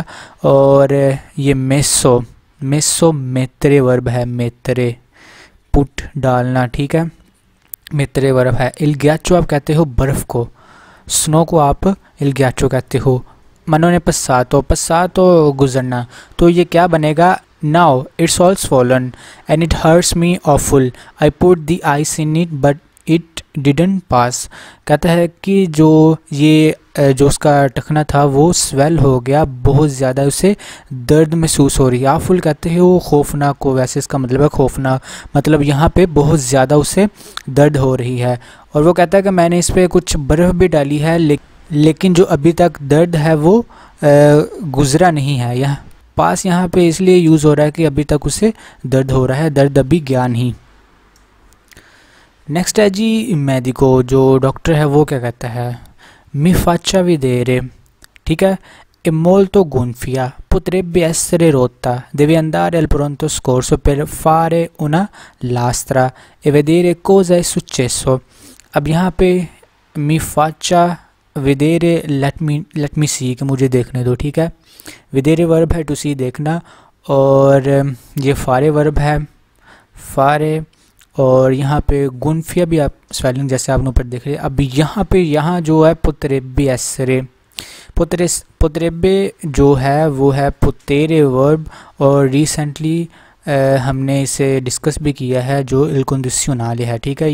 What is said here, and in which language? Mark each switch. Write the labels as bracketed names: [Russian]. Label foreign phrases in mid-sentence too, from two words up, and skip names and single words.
[Hindi] और ये [Italian] messo mettere [Hindi] वर्ब है, मेतरे पुट डालना, ठीक है, मेतरे वर्ब है। [Italian] il ghiaccio [Hindi] आप कहते हो बर्फ़ को, स्नो को आप [Italian] il ghiaccio [Hindi] कहते हो। [Italian] Ma non è passato [Hindi] गुजरना। तो ये क्या बनेगा, [English] Now it's all swollen and it hurts me awful, I put the ice in it but it didn't pass. [Hindi] कहता है कि जो उसका टखना था वो स्वेल हो गया, बहुत ज़्यादा उसे दर्द महसूस हो रही है। आफुल कहते हैं वो खौफनाक को, वैसे इसका मतलब है खौफनाक, मतलब यहाँ पे बहुत ज़्यादा उसे दर्द हो रही है। और वो कहता है कि मैंने इस पर कुछ बर्फ़ भी डाली है लेकिन जो अभी तक दर्द है वो गुज़रा नहीं है। यहाँ पास यहाँ पे इसलिए यूज़ हो रहा है कि अभी तक उसे दर्द हो रहा है, दर्द अभी गया नहीं। नेक्स्ट है जी मेडिको, जो डॉक्टर है वो क्या कहता है, [Italian] mi faccia vedere, [Hindi] ठीक है। [Italian] è molto gonfia, potrebbe essere rotta, deve andare al pronto soccorso per fare una lastra e vedere cosa è successo। [Hindi] अब यहाँ पे [Italian] mi faccia vedere [English] let me see [Hindi] कि मुझे देखने दो, ठीक है। विदेरे वर्ब है [English] to see [Hindi] देखना, और ये फारे वर्ब है फारे, और यहाँ पे गुनफिया भी आप स्पेलिंग जैसे आपने ऊपर देख रहे हैं। अब यहाँ जो है [Italian] potrebbe essere, [Hindi] पुतरेबे जो है वो है पुतेरे वर्ब, और रिसेंटली हमने इसे डिस्कस भी किया है जो [Italian] il condizionale [Hindi] है, ठीक है।